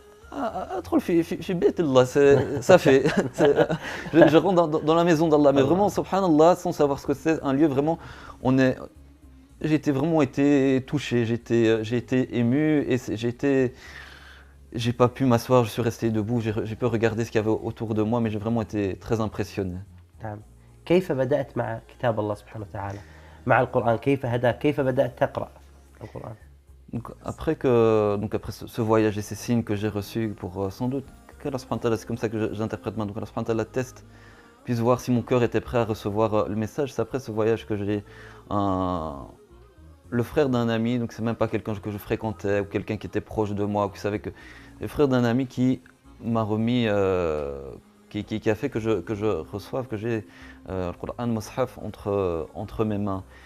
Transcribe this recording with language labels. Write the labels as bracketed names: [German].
[French] ça fait. Je rentre dans la maison d'Allah, mais vraiment, subhanallah, sans savoir ce que c'est, un lieu vraiment, j'ai vraiment été touché, j'ai été ému et j'ai pas pu m'asseoir, je suis resté debout, j'ai pu regarder ce qu'il y avait autour de moi, mais j'ai vraiment été très impressionné. [Arabic] نعم. كيف بدأت مع كتاب الله سبحانه وتعالى؟ مع القرآن، كيف هداك؟ كيف بدأت تقرأ القرآن؟ [French] Donc après ce voyage et ces signes que j'ai reçus pour sans doute, c'est comme ça que j'interprète maintenant, que Allah teste, puisse voir si mon cœur était prêt à recevoir le message. C'est après ce voyage que j'ai le frère d'un ami, donc c'est même pas quelqu'un que je fréquentais ou quelqu'un qui était proche de moi, qui savait que le frère d'un ami qui m'a remis, qui a fait que je reçoive, que j'ai le Coran Mus'haf entre mes mains.